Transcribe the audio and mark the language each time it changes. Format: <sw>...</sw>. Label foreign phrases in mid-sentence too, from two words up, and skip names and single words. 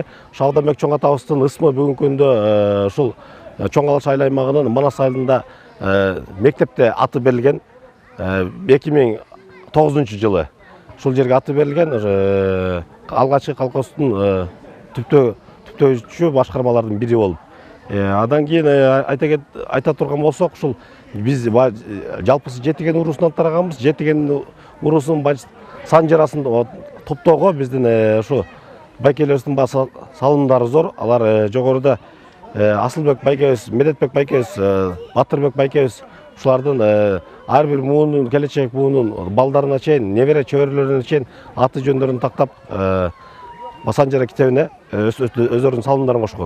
<ky>Шабданбек чоң атабыздын ысмы бүгүнкү күндө ушул Чоң Алаш айыл аймагынын Манас айылында мектепте аты берилген 2009-жылы. Ушул жерге аты берилген алгачкы колхоздун түптөөчү башкармалардын бири болуп.</ky> <kk>Адан кейін айта тұрған болсақ,</kk> <ky>ушул биз жалпысы жетиген урусунан тарағанбыз. Жетиген урусунун сан жарасын топтоого биздин ушу байкелерибиздин салымдары зор. Алар жогоруда Асылбек байкебиз, Медетбек байкебиз, Батырбек байкебиз ушулардын ар бир муунун, келечек муунун балдарына чейин, небере чөбөрөлөрүнө чейин аты жөндөрүн тактап Санжара китебине өздөрүнүн салымдарын кошкон.</ky>